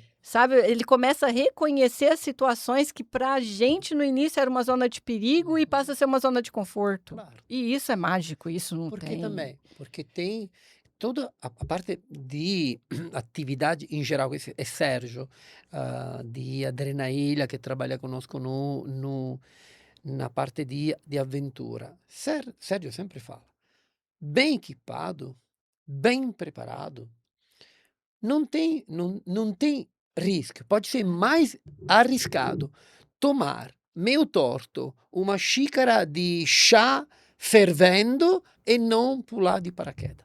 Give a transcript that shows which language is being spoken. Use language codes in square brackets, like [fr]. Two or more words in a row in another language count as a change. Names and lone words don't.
[pt] sabe? Ele começa a reconhecer as situações que pra gente no início era uma zona de perigo e passa a ser uma zona de conforto. Claro. E isso é mágico, isso não Porque tem. também, porque tem toda a parte de atividade em geral, esse é Sérgio, di Adrenaília, che trabalha conosco na parte [it] di avventura. [pt] Sérgio sempre fala, bem equipado, bem preparado, não tem risco. Pode ser mais arriscado tomar, meio torto, uma xícara de chá fervendo e não pular de paraquedas.